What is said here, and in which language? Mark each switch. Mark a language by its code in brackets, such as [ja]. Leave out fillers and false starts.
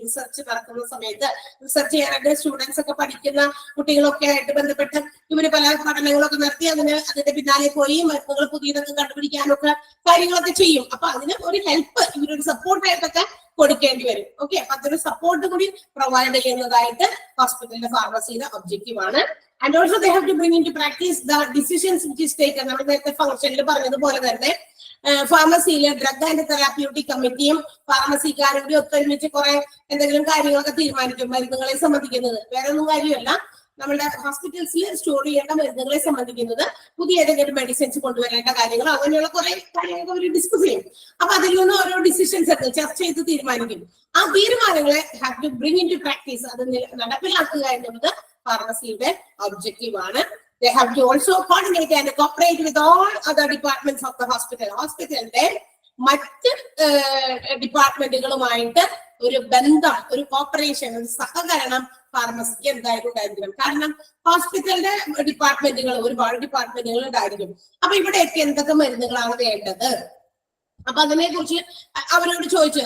[ml] Research നടക്കുന്ന സമയത്ത് research ചെയ്യാനായിട്ട് സ്റ്റുഡൻസ് ഒക്കെ പഠിക്കുന്ന കുട്ടികളൊക്കെ ആയിട്ട് ബന്ധപ്പെട്ട് ഇവര് പല പഠനങ്ങളൊക്കെ നടത്തി അതിന്റെ പിന്നാലെ പോയി മരുന്നുകൾ പുതിയതൊക്കെ കണ്ടുപിടിക്കാനൊക്കെ കാര്യങ്ങളൊക്കെ ചെയ്യും. അപ്പൊ അതിന് ഒരു ഹെൽപ്പ്, ഇവരൊരു സപ്പോർട്ടായിട്ടൊക്കെ കൊടുക്കേണ്ടി വരും. ഓക്കെ, അപ്പൊ അതൊരു സപ്പോർട്ട് കൂടി പ്രൊവൈഡ് ചെയ്യുന്നതായിട്ട് ഹോസ്പിറ്റലിന്റെ ഫാർമസിയുടെ ഒബ്ജക്റ്റീവ് ആണ്. [en] And also they have to bring into practice the decisions which is taken. [ml] നമ്മൾ നേരത്തെ ഫംഗ്ഷനിൽ പറഞ്ഞതുപോലെ തന്നെ ഫാർമസിയിലെ ഡ്രഗ് ആൻഡ് തെറാപ്യൂട്ടിക് കമ്മിറ്റിയും ഫാർമസിക്കാരും കൂടി ഒത്തൊരുമിച്ച് കുറെ എന്തെങ്കിലും കാര്യങ്ങളൊക്കെ തീരുമാനിക്കും മരുന്നുകളെ സംബന്ധിക്കുന്നത്. വേറെ ഒന്നും കാര്യമല്ല, നമ്മുടെ ഹോസ്പിറ്റൽസിൽ സ്റ്റോർ ചെയ്യേണ്ട മരുന്നുകളെ സംബന്ധിക്കുന്നത്, പുതിയ ഏതെങ്കിലും മെഡിസിൻസ് കൊണ്ടുവരേണ്ട കാര്യങ്ങൾ, അങ്ങനെയുള്ള കുറെ കാര്യങ്ങളൊക്കെ അവർ ഡിസ്കസ് ചെയ്യും. അപ്പൊ അതിൽ നിന്ന് ഓരോ ഡിസിഷൻസ് ഒക്കെ ചർച്ച ചെയ്ത് തീരുമാനിക്കും. ആ തീരുമാനങ്ങളെ [en] have to bring in to practice, [ml] അത് നടപ്പിലാക്കുക എന്നുള്ളത് ഫാർമസിയുടെ ഒബ്ജക്റ്റീവ് ആണ്. [en] They have to also coordinate and cooperate with all other departments of the hospital. [ml] ഹോസ്പിറ്റലിന്റെ മറ്റ് ഡിപ്പാർട്ട്മെന്റുകളുമായിട്ട് ഒരു ബന്ധം, ഒരു കോപ്പറേഷൻ, ഒരു സഹകരണം ഫാർമസിക്ക് എന്തായാലും ഉണ്ടായിരിക്കണം. കാരണം ഹോസ്പിറ്റലിന്റെ ഡിപ്പാർട്ട്മെന്റുകൾ, ഒരുപാട് ഡിപ്പാർട്ട്മെന്റുകൾ ഉണ്ടായിരിക്കും. അപ്പൊ ഇവിടെയൊക്കെ എന്തൊക്കെ മരുന്നുകളാണ് വേണ്ടത്, അപ്പൊ അതിനെ കുറിച്ച് അവരോട് ചോദിച്ചു.